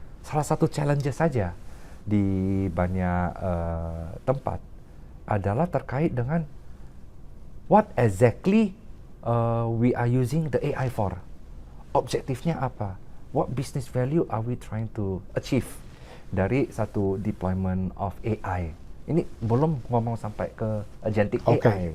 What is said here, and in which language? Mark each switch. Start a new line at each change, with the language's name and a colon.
Indonesian: Salah satu challenge saja di banyak tempat adalah terkait dengan
English: what exactly we are using the AI for.
Indonesian: Objektifnya apa?
English: What business value are we trying to achieve
Indonesian: dari satu
English: deployment of AI?
Indonesian: Ini belum ngomong sampai ke agentic AI.